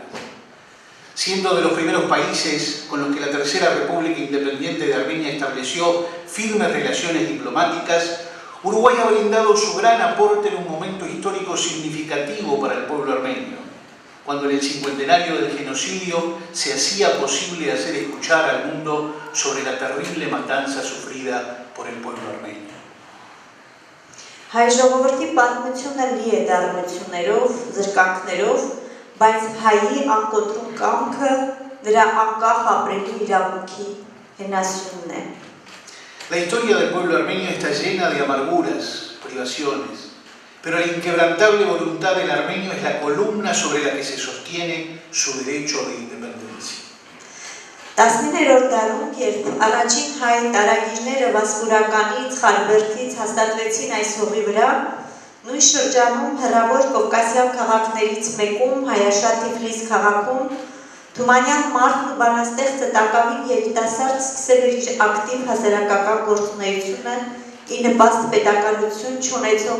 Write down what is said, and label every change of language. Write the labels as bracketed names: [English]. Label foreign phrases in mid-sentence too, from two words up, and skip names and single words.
[Spanish] Siendo de los primeros países con los que la Tercera República Independiente de Armenia estableció firmes relaciones diplomáticas, Uruguay ha brindado su gran aporte en un momento histórico significativo para el pueblo armenio, cuando en el cincuentenario del genocidio se hacía posible hacer escuchar al mundo sobre la terrible matanza sufrida por el pueblo armenio. [Armenian] Հայ ժողովրդի պատմությունը լի է դառնություններով, զրկանքներով, բայց հայի անկոտրում կամքը նրա անկախ ապրելու իրավունքի հենասյունն է։ [Spanish] La historia del pueblo armenio está llena de amarguras, privaciones, pero la inquebrantable voluntad del armenio es la columna sobre la que se sostiene su derecho de independencia. 19-րդ դարում, երբ առաջին հայ տարագիրները Վասպուրականից, Խարբերդից հաստատվեցին այս հողի վրա, նույն շրջանում հեռավոր կովկասյան քաղաքներից մեկում, Հայաշատ Թիֆլիս քաղաքում, Թումանյան մարդն ու բանաստեղծը տակավին երիտասարդ սկսել էր իր ակտիվ հասարակական գործունեությունը ի նպաստ պետականություն չունեցող